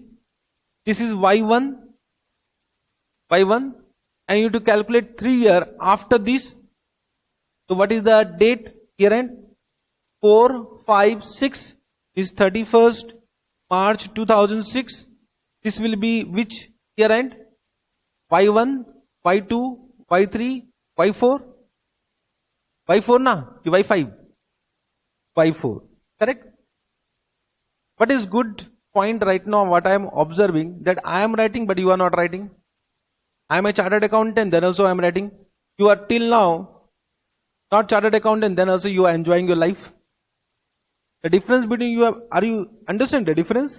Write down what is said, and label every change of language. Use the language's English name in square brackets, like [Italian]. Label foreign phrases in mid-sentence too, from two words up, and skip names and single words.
[English] This is Y1. Y1. And you have to calculate 3 years after this. So what is the date? Year end? 4, 5, 6 is 31st March 2006. This will be which year end? Y1, Y2, Y3, Y4. Y4 na? Y5. Y4. Correct? What is good point right now, what I am observing, that I am writing but you are not writing. I am a chartered accountant, then also I am writing. You are till now not chartered accountant, then also you are enjoying your life. The difference between you are you understand the difference?